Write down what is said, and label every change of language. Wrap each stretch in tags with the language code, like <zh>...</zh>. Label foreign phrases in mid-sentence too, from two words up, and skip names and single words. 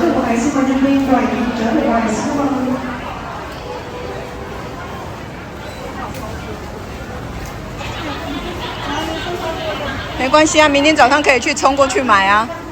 <vi>Cafe xin mời nhân viên đoàn kiểm trở về đoàn xin cảm ơn.</vi> <zh>没关系啊，明天早上可以去冲过去买啊。</zh>